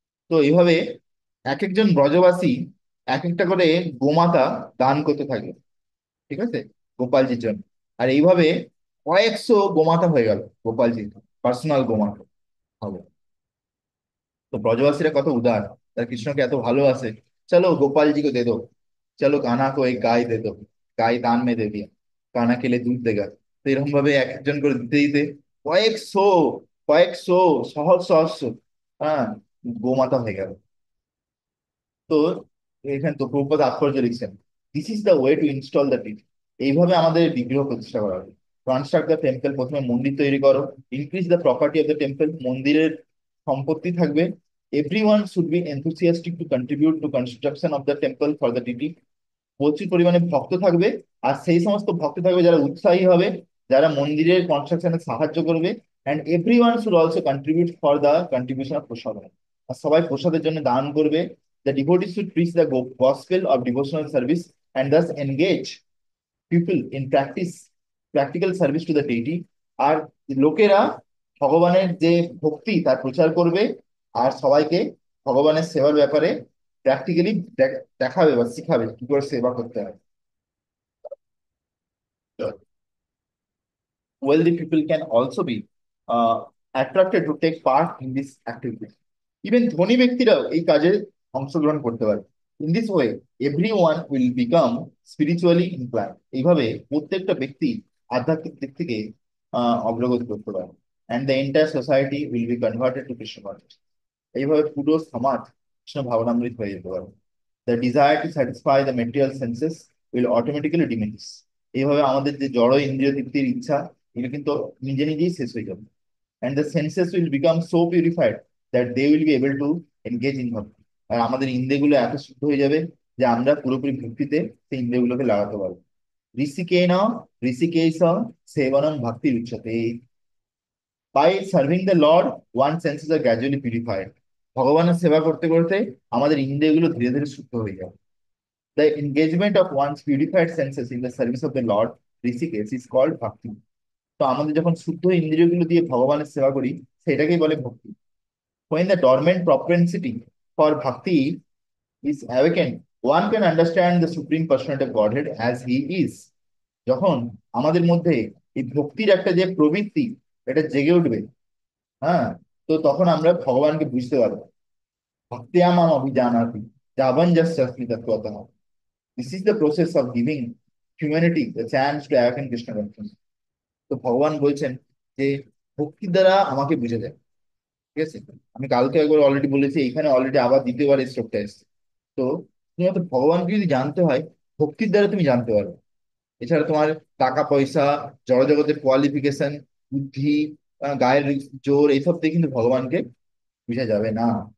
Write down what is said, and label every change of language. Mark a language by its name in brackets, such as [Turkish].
[Bangla] তো এইভাবে এক একজন ব্রজবাসী এক একটা করে গোমাতা দান করতে থাকে, ঠিক আছে, গোপালজির জন্য। আর এইভাবে কয়েকশো গোমাতা হয়ে গেল গোপালজির পার্সোনাল গোমাতা হবে। তো ব্রজবাসীরা কত উদার, তারা কৃষ্ণকে এত ভালোবাসে। [Hindi] চলো गोपाल जी को दे दो, चलो कान्हा को एक गाय दे दो, गाय दान में दे दिया, कान्हा के लिए दूध देगा। [Bangla] তো এরকম ভাবে এক একজন করে দিতে দিতে কয়েকশো কয়েকশো সহস্র সহস্র, হ্যাঁ, গোমাতা হয়ে গেল। তো এখানে তো প্রভুপাদ তাৎপর্য লিখছেন, [English] This is the way to install the TV. [Bangla] এইভাবে আমাদের বিগ্রহ প্রতিষ্ঠা করা হবে। [English] construct the temple, [Bangla] প্রথমে মন্দির তৈরি করো। [English] increase the property of the temple, [Bangla] মন্দিরের সম্পত্তি থাকবে। [English] Everyone should be enthusiastic to contribute to construction of the temple for the deity. [Bangla] প্রচুর পরিমাণে ভক্ত থাকবে, আর সেই সমস্ত ভক্ত থাকবে যারা উৎসাহী হবে, যারা মন্দিরের কনস্ট্রাকশনে সাহায্য করবে। [English] And every one should also contribute for the contribution of prasad. [Bangla] আর সবাই প্রসাদের জন্য দান করবে। [English] The devotees should preach the gospel of devotional service and thus engage people in practical service to the deity. [Bangla] আর লোকেরা ভগবানের যে ভক্তি তার প্রচার করবে, আর সবাইকে ভগবানের সেবার ব্যাপারে প্র্যাকটিক্যালি দেখাবে বা শিখাবে কি করে সেবা করতে হয়। [English] Wealthy people can also be attracted to take part in this activity. Even [Bangla] ধনী ব্যক্তিরাও এই কাজে অংশগ্রহণ করতে পারে। [English] In this way everyone will become spiritually inclined. [Bangla] এইভাবে প্রত্যেকটা ব্যক্তি আধ্যাত্মিক দিক থেকে অগ্রগতি করতে পারে। [English] And the entire society will be converted to Krishna consciousness. [Bangla] এইভাবে পুরো সমাজ কৃষ্ণ ভাবনামৃত হয়ে যেতে পারে। [English] The desire to satisfy the material senses will automatically diminish. [Bangla] এইভাবে আমাদের যে জড় ইন্দ্রিয় তৃপ্তির ইচ্ছা, এগুলো কিন্তু নিজে নিজেই শেষ হয়ে যাবে। [English] And the senses will become so purified that they will be able to engage in bhakti. [Bangla] আর আমাদের ইন্দ্রিয়গুলো এত শুদ্ধ হয়ে যাবে যে আমরা পুরোপুরি ভক্তিতে সেই ইন্দ্রিয়গুলোকে লাগাতে পারবো। [Sanskrit] ঋষিকেন ঋষিকেশ সেবনম ভক্তি উচ্চতে। [English] By serving the lord one senses are gradually purified. [Bangla] ভগবানের সেবা করতে করতে আমাদের ইন্দ্রিয়গুলো ধীরে ধীরে শুদ্ধ হয়ে যাবে। [English] The engagement of one's purified senses in the service of the Lord Rishikesh is called bhakti. [Bangla] তো আমাদের যখন শুদ্ধ ইন্দ্রিয়গুলো দিয়ে ভগবানের সেবা করি, সেটাকেই বলে ভক্তি। [English] When the dormant propensity for bhakti is awakened, one can understand the supreme personality of Godhead as he is. [Bangla] যখন আমাদের মধ্যে এই ভক্তির একটা যে প্রবৃত্তি, এটা জেগে উঠবে, হ্যাঁ, তো তখন আমরা ভগবানকে বুঝতে পারবো। [Sanskrit] ভক্তিয়ামাম অভিজানাতি যাবঞ্জস্মি তত্ত্বতঃ। [English] This is the process of giving humanity the chance to awaken Krishna consciousness. [Bangla] তো ভগবান বলছেন যে ভক্তি দ্বারা আমাকে বুঝে যায়, ঠিক আছে। আমি কালকে একবার অলরেডি বলেছি, এখানে অলরেডি আবার দ্বিতীয়বার এই শ্লোকটা এসেছে। তো শুধুমাত্র ভগবানকে যদি জানতে হয়, ভক্তির দ্বারা তুমি জানতে পারবে। এছাড়া তোমার টাকা পয়সা, জড়জগতের কোয়ালিফিকেশন, বুদ্ধি, গায়ের জোর, এইসব দিয়ে কিন্তু ভগবানকে বুঝা যাবে না।